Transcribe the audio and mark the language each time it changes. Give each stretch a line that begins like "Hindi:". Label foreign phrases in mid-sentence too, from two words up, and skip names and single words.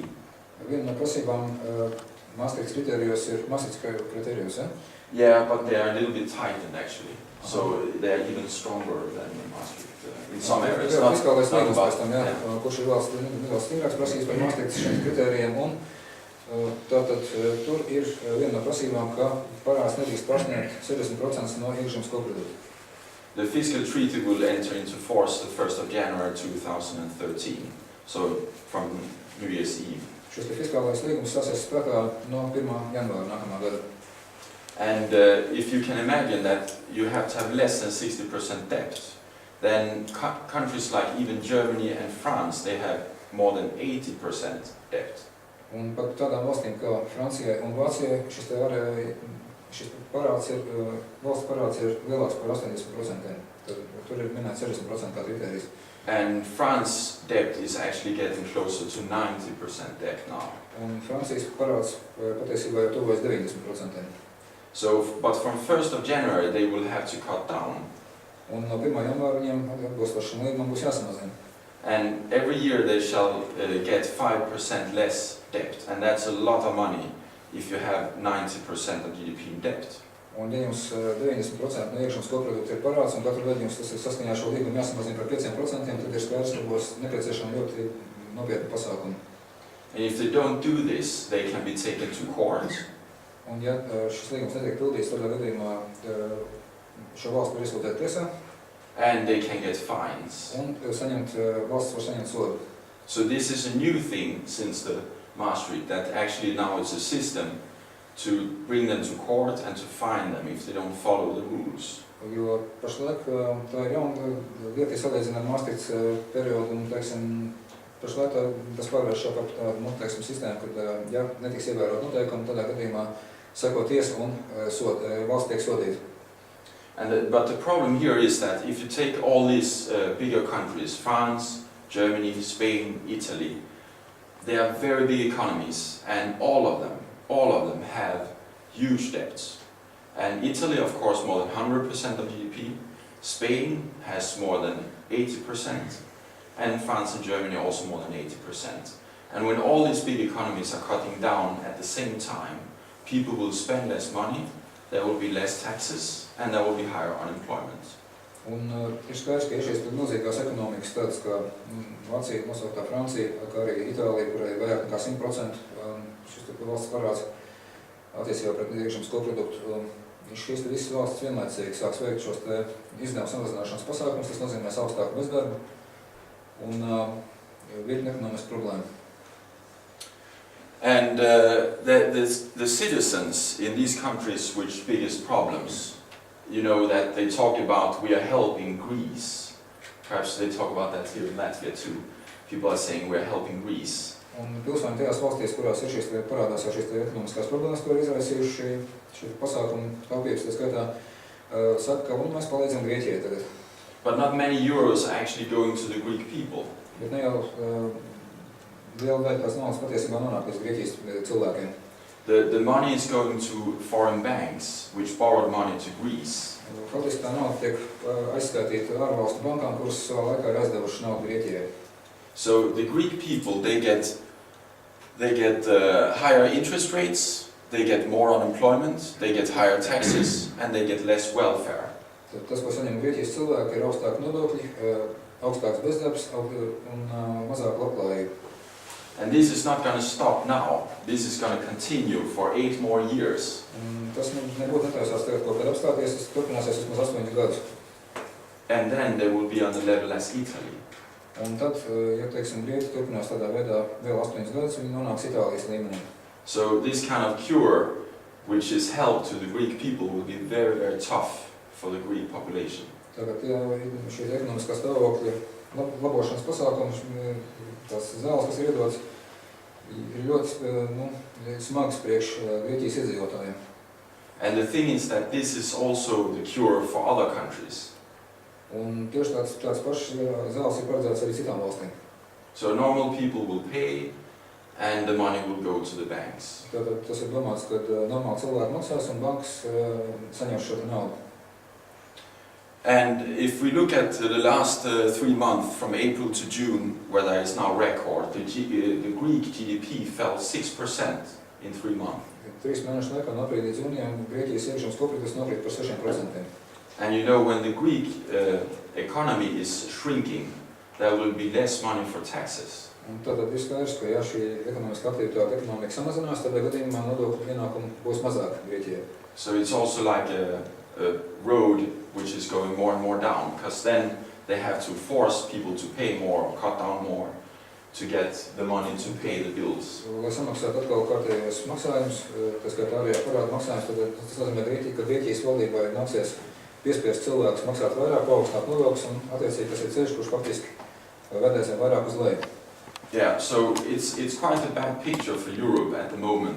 Latvian: Viena no prasībām Maastrichts kritērijos ir Maastrichts kritērijos, ja?
English: Yeah, but they are a little bit tightened actually. So they are even stronger than Maastricht in some areas.
Latvian: Fiskālais
English: Not
Latvian: līgums
English: about,
Latvian: pēc tam, jā, kurš ir vēl stingrāks prasības par Maastrichts šiem kritērijiem, un tātad tur ir viena no prasībām, ka parāds nedrīkst pārsniegt 60% no iekšzemes koprodukta.
English: The fiscal treaty will enter into force the 1st of January 2013, so from New Year's Eve.
Latvian: Šis fiskālais līgums sasies spēkā no 1. janvāra nākamā gada.
English: And if you can imagine that you have to have less than 60% debt, then countries like even Germany and France, they have more than 80% debt.
Latvian: Un pat tādām valstīm kā Francijai un Vācijai šis parāds ir, valsts parāds ir lielāks par 80%. Tur ir minēts 60% kā kritērijs.
English: And France's debt is actually getting closer to 90% debt now.
Latvian: Un Francijas parāds patiesībā jau tuvojas 90%.
English: So, but from 1st of January they will have to cut down.
Latvian: Un no 1. janvāra viņiem atbilstoši šim līgumam būs jāsamazina.
English: And every year they shall get 5% less debt, and that's a lot of money if you have 90% of GDP in debt.
Latvian: Un ja jums 90% no iekšzemes koprodukta ir parāds, un katru gadu jums tas ir saskaņā šo līgumu jāsamazina par 5%, tad ir skaidrs, ka būs nepieciešami ļoti nopietni pasākumi.
English: And if they don't do this, they can be taken to court.
Latvian: Un ja šis līgums netiek pildīts, tādā gadījumā šo valstu var izsūtīt tiesā.
English: And they can get fines.
Latvian: Un valsts var saņemt sodu.
English: So this is a new thing since the Maastricht, that actually now it's a system to bring them to court and to fine them if they don't follow the rules.
Latvian: Jo pašlaik tā ir jauna lieta, salīdzināt ar Maastrichts periodu, un, teiksim, pašlaik tas pārvērš šo par tādu, teiksim, sistēmu, kad, ja netiks ievērot noteikumi, tādā gadījumā seko tiesa un valsts tiek sodīta.
English: But the problem here is that if you take all these bigger countries, France, Germany, Spain, Italy, they are very big economies, and all of them have huge debts. And Italy, of course, more than 100% of GDP. Spain has more than 80%, and France and Germany also more than 80%. And when all these big economies are cutting down at the same time, people will spend less money, there will be less taxes, and there will be higher unemployment.
Latvian: Un ir skaidrs, ka šīs milzīgās ekonomikas tādas kā Vācija, nosauktā Francija, kā arī Itālija, kurai vairāk nekā 100% šis valsts parāds attiecībā pret iekšzemes koproduktu. Šīs visas valsts vienlaicīgi sāks veikt šos izdevumu samazināšanas pasākumus, tas nozīmēs augstāku bezdarbu un virkni ekonomisku problēmu.
English: And the citizens in these countries with biggest problems, you know that they talk about we are helping Greece. Perhaps they talk about that here in Latvia too. People are saying we are helping Greece.
Latvian: Un pilsoņi tajās valstīs, kurās ir šīs parādās jau šīs ekonomiskās problēmas, ko ir izraisījuši šī pasākuma taupības, tā skaitā, saka, ka mēs palīdzam Grieķijai tagad.
English: But not many euros are actually going to the Greek people.
Latvian: Bet ne jau liela daļa tās naudas patiesībā nonāk līdz Grieķijas cilvēkiem.
English: The money is going to foreign banks, which borrowed money to Greece.
Latvian: Faktiski tā nauda tiek aizskaitīta ārvalstu bankām, kuras savā laikā ir aizdevušas naudu Grieķijai.
English: So the Greek people, they get higher interest rates, they get more unemployment, they get higher taxes, and they get less welfare.
Latvian: Tas, ko saņem Grieķijas cilvēki, ir augstāki nodokļi, augstāks bezdarbs un mazāk labklājība.
English: And this is not going to stop now. This is going to continue for 8 more years.
Latvian: Tas nebūtu netaisās tagad kaut kad apstāties, tas turpināsies vismaz 8 gadus.
English: And then they will be on the level as Italy.
Latvian: Un tad, ja teiksim, Grieķi turpinās tādā veidā vēl 8 gadus, viņi nonāks Itālijas līmenī.
English: So this kind of cure, which is help to the Greek people, will be very, very tough for the Greek population.
Latvian: Tagad, ja šī ekonomiskā stāvokļa labošanas pasākums, tās zāles, kas ir iedotas, ir ļoti smags priekš Grieķijas iedzīvotājiem.
English: And the thing is that this is also the cure for other countries.
Latvian: Un tieši tāds pašs zāles ir paredzēts arī citām valstīm.
English: So normal people will pay and the money will go to the banks.
Latvian: Tātad tas ir domāts, ka normāli cilvēki maksās un bankas saņems šo naudu.
English: And if we look at the last 3 months, from April to June, where there is now record, the Greek GDP fell 6% in 3 months.
Latvian: 3 mēnešu laikā no aprīļa līdz jūnijam Grieķijas iekšzemes koprodukts nokrīt par 6%.
English: And you know, when the Greek economy is shrinking, there will be less money for taxes.
Latvian: Un tātad ir skaidrs, ka ja šī ekonomiskā aktivitāte ekonomika samazinās, tad gadījumā nodokļu ienākumu būs mazāk Grieķijai.
English: So it's also like a road which is going more and more down, because then they have to force people to pay more or cut down more to get the money to pay the bills.
Latvian: Lai samaksātu atkal kārtējos maksājumus, tas kā ārējā parāda maksājums, tad tas nozīmē, ka Grieķijas valdībai nāksies piespiest cilvēkus maksāt vairāk, paaugstināt nodokļus, un attiecīgi tas ir ceļš, kurš faktiski vedēs vairāk uz leju.
English: Yeah, so it's quite a bad picture for Europe at the moment.